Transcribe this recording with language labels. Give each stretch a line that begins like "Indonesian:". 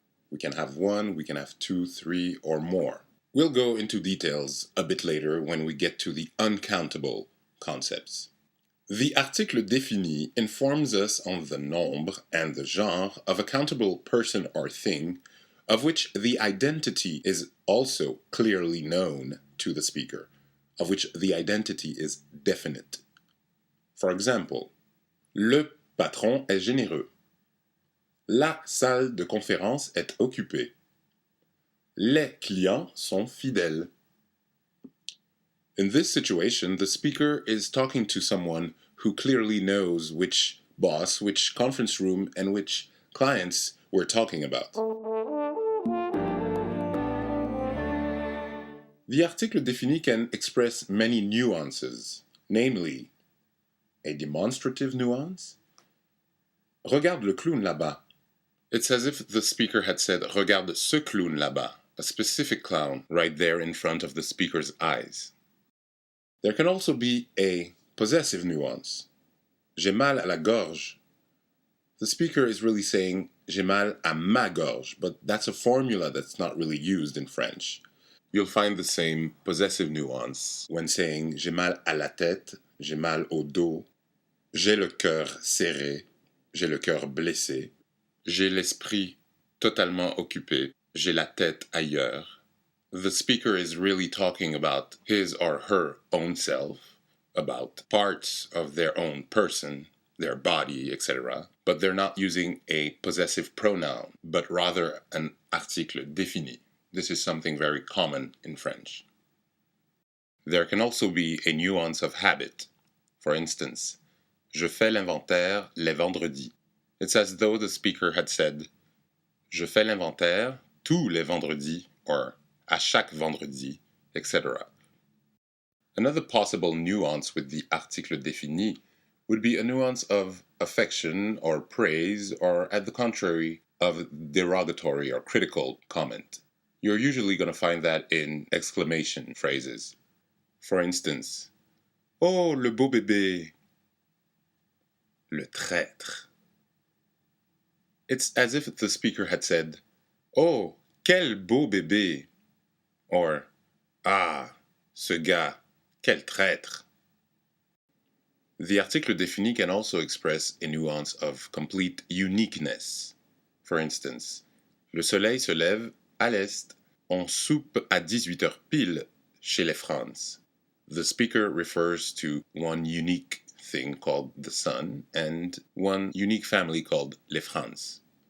English: We can have one, we can have two, three, or more. We'll go into details a bit later when we get to the uncountable concepts. The article défini informs us on the nombre and the genre of a countable person or thing, of which the identity is also clearly known to the speaker, of which the identity is definite.
French: For example, le patron est généreux. La salle de conférence est occupée. Les clients sont fidèles.
English: In this situation, the speaker is talking to someone who clearly knows which boss, which conference room, and which clients we're talking about. The article défini can express many nuances, namely, a demonstrative nuance.
French: Regarde le clown là-bas.
English: It's as if the speaker had said,
French: regarde ce clown là-bas,
English: a specific clown right there in front of the speaker's eyes. There can also be a possessive nuance.
French: J'ai mal à la gorge.
English: The speaker is really saying,
French: j'ai mal à ma gorge,
English: but that's a formula that's not really used in French. You'll find the same possessive nuance when saying,
French: j'ai mal à la tête, j'ai mal au dos, j'ai le cœur serré, j'ai le cœur blessé. J'ai l'esprit totalement occupé. J'ai la tête ailleurs.
English: The speaker is really talking about his or her own self, about parts of their own person, their body, etc. But they're not using a possessive pronoun, but rather an article défini. This is something very common in French. There can also be a nuance of habit. For instance,
French: je fais l'inventaire les vendredis.
English: It's as though the speaker had said,
French: je fais l'inventaire tous les vendredis,
English: or
French: à chaque vendredi,
English: etc. Another possible nuance with the article défini would be a nuance of affection or praise, or at the contrary, of derogatory or critical comment. You're usually going to find that in exclamation phrases. For instance,
French: oh, le beau bébé, le traître.
English: It's as if the speaker had said,
French: oh, quel beau bébé, or ah, ce gars, quel traître.
English: The article défini can also express a nuance of complete uniqueness. For instance,
French: le soleil se lève à l'est, on soupe à 18h pile chez les Franz.
English: The speaker refers to one unique thing called the sun and one unique family called les Franz.